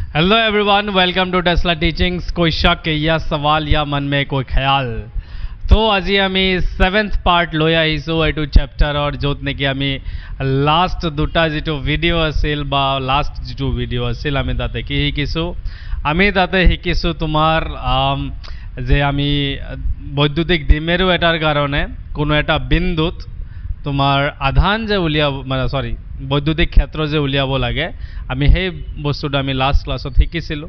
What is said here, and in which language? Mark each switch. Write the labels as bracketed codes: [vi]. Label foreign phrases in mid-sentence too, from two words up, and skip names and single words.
[en] Hello everyone, welcome to Tesla Teachings. [hi] कोई शक या सवाल या मन में कोई ख्याल तो [as] আজি আমি 7th পার্ট লৈ আহিছোঁ এইটো চেপ্টাৰৰ, য'ত নেকি আমি লাষ্ট দুটা যিটো ভিডিঅ' আছিল বা লাষ্ট যিটো ভিডিঅ' আছিল আমি তাতে কি শিকিছোঁ? আমি তাতে শিকিছোঁ তোমাৰ যে আমি বৈদ্যুতিক ডিমেৰু এটাৰ কাৰণে কোনো এটা বিন্দুত তোমাৰ আধান যে উলিয়াব মানে বৈদ্যুতিক ক্ষেত্ৰ যে উলিয়াব লাগে, আমি সেই বস্তুটো আমি লাষ্ট ক্লাছত শিকিছিলোঁ।